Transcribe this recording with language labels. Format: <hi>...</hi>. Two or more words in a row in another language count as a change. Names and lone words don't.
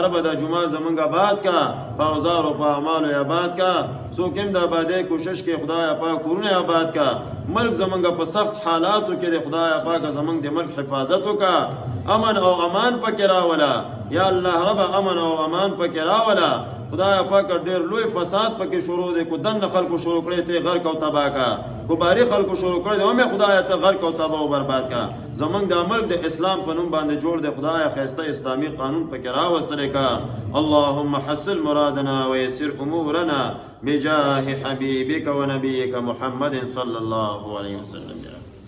<ps>رب د جمعه زمونږ آباد کا په اوزار او په اعمال آباد کا سو کم د آبادی کوشش کې خدای پاک کورونه آباد کا ملک زمونږ په سخت حالاتو کې د خدای پاک زمونږ د ملک حفاظت وکا امن او امان پکې راولا یا الله رب امن او امان پکې راولا خدای پاک ډېر لوی فساد پکې شروع دی کو دن خلکو شروع کړي ته غرق او تباہ کا کو باری خلکو شروع کړي او مې خدای ته غرق او تباہ او برباد کا زمونږ د عمل د اسلام په نوم باندې جوړ دی خدای خیسته اسلامی قانون پکې راوستل کا</ps> <ar>اللهم حصل مرادنا ويسر امورنا بجاه حبيبك ونبيك محمد صلى الله عليه وسلم</ar>